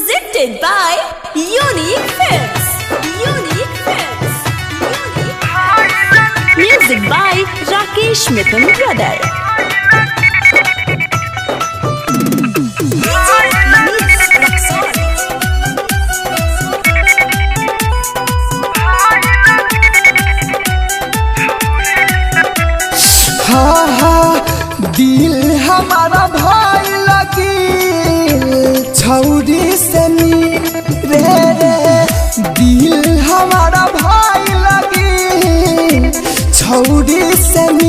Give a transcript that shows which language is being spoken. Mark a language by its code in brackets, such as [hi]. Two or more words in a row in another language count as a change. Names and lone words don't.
[en] Presented by Unique Films. Unique Films. Unique. Music by Rakesh Mithun Brother. [mai] हाँ हाँ दिल हमारा भाई लगी छौरी से रे दिल हमारा भाई लगी छौरी से